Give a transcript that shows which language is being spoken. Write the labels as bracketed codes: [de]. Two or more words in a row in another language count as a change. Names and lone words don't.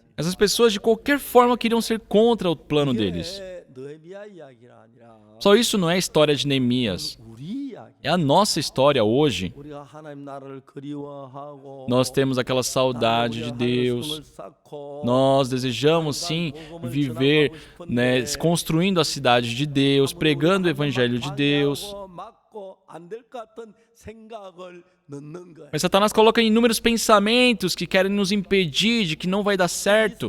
[pt] Essas pessoas de qualquer forma queriam ser contra o plano deles. [ko] 느헤미야 이야기가 아니라 [pt] Só isso não é a história de Neemias. [ko] 우리 이야기. [pt] É a nossa história hoje. [ko] 우리가 하나님 나라를 그리워하고 [pt] Nós temos aquela saudade de Deus. Nós desejamos sim viver, né, construindo a cidade de Deus, pregando o evangelho de Deus. Mas Satanás coloca inúmeros pensamentos que querem nos impedir de que não vai dar certo.